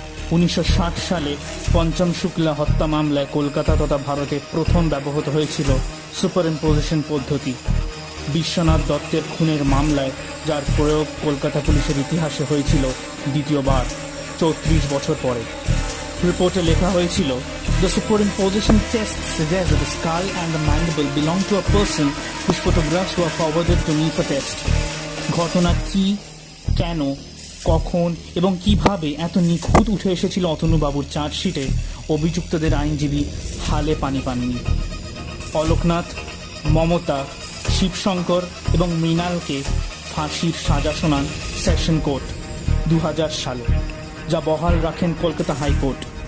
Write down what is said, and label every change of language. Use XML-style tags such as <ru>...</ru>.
<bn>1960 সালে পঞ্চম শুক্লা হত্যা মামলায় কলকাতা তথা ভারতে প্রথম ব্যবহৃত হয়েছিল সুপারইম্পোজিশন পদ্ধতি। বিশ্বনাথ দত্তের খুনের মামলায় যার প্রয়োগ কলকাতা পুলিশের ইতিহাসে হয়েছিল দ্বিতীয়বার 34 বছর পরে। রিপোর্টে লেখা হয়েছিল,</bn> <en>The superimposition test suggests that the skull and the mandible belong to a person whose photographs were forwarded to me for test.</en> <bn>ঘটনা কি, কেন, কখন এবং কিভাবে এত নিখুঁত উঠে এসেছিল অতনুবাবুর চার্জশিটে অভিযুক্তদের আইনজীবী হালে পানি পাননি। অলোকনাথ, মমতা, শিবশঙ্কর এবং মৃণালকে ফাঁসির সাজা শোনান সেশন কোর্ট 2000 সালে, যা বহাল রাখেন কলকাতা হাইকোর্ট।</bn>